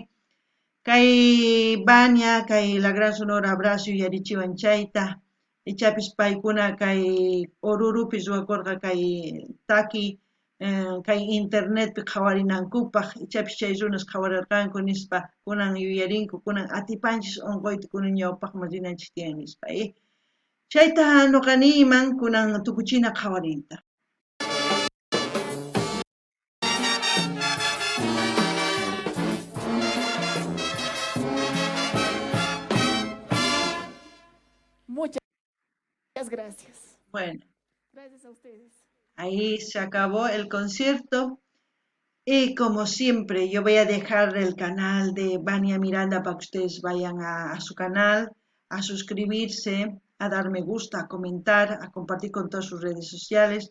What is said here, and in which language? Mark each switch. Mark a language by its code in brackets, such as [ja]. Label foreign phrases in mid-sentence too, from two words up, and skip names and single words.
[qu] Kay Vania, kay la Gran Sonora Brass yuyarichiwan chayta, ichapis paykuna kay Orurupis ruwakurqa kay taki kay internetpi qhawarinankupaq ichapis chay runas qhawarirqanku nispa kunan yuyarinku kunan atipanchis unquyta kunan ñawpaqman rinanchis tiyan nispa. Chayta nuqaniman kunan tukuchina qhawariyta. [es] Muchas gracias. Bueno, Gracias a ustedes. ahí se acabó el concierto y como siempre yo voy a dejar el canal de Vania Miranda para que ustedes vayan a su canal, a suscribirse, a dar me gusta, a comentar, a compartir con todas sus redes sociales.